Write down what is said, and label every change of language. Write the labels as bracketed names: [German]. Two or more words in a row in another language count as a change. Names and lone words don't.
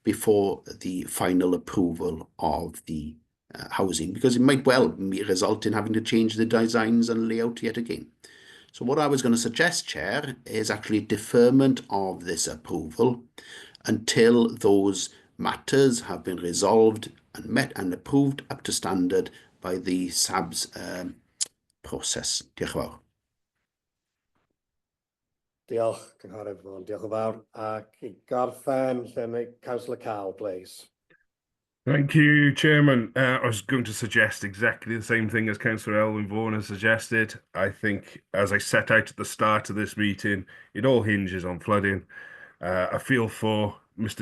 [English] before the final approval of the housing, because it might well result in having to change the designs and layout yet again. So what I was going to suggest, Chair, is actually deferment of this approval until those matters have been resolved and met and approved up to standard by the SABS process. [Welsh] Diolch yn fawr. Diolch, Cynghorydd Vaughan. Diolch yn fawr. Ac i gorffen, [English] Councillor Cowell, please. Thank you, Chairman. I was going to suggest exactly the same thing as Councillor Elwyn Vaughan has suggested. I think, as I set out at the start of this meeting, it all hinges on flooding. I feel for Mr.